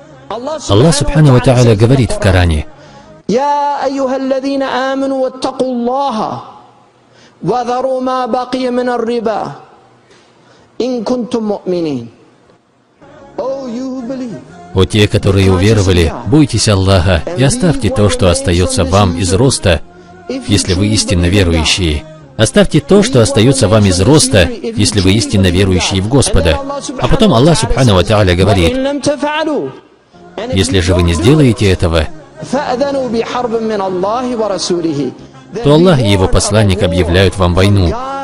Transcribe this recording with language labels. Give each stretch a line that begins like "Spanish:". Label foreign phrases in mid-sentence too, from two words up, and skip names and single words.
Russian: Аллах
Arabic: سبحانه وتعالى
Russian: говорит в Коране:
Arabic: «يا أيها الذين آمنوا اتقوا الله وذروا ما بقي من الربا إن كنتم مؤمنين».
Russian: О те, которые уверовали, бойтесь Аллаха и оставьте то, что остается вам из роста, если вы истинно верующие. Оставьте то, что остается вам из роста, если вы истинно верующие в Господа. А потом Аллах
Arabic: سبحانه وتعالى
Russian: говорит: если же вы не сделаете этого, то Аллах и Его посланник объявляют вам войну.